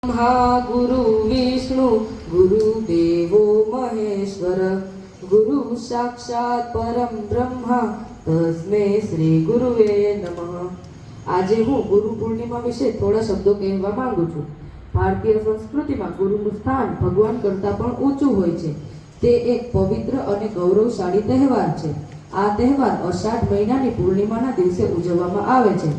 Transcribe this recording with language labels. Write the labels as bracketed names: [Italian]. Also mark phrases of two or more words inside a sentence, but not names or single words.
[Sanskrit] ब्रह्मा गुरु विष्णु गुरुदेवो महेश्वर गुरु साक्षात परम ब्रह्मा तस्मै श्री गुरुवे नमः। [Gujarati] આજે હું ગુરુ પૂર્ણિમા વિશે થોડા શબ્દો કહેવા માંગુ છું। ભારતીય સંસ્કૃતિમાં ગુરુનું સ્થાન ભગવાન કરતાં પણ ઊંચું હોય છે। તે એક પવિત્ર અને ગૌરવશાળી તહેવાર છે। આ તહેવાર અષાઢ મહિનાની પૂર્ણિમાના દિવસે ઉજવવામાં આવે છે।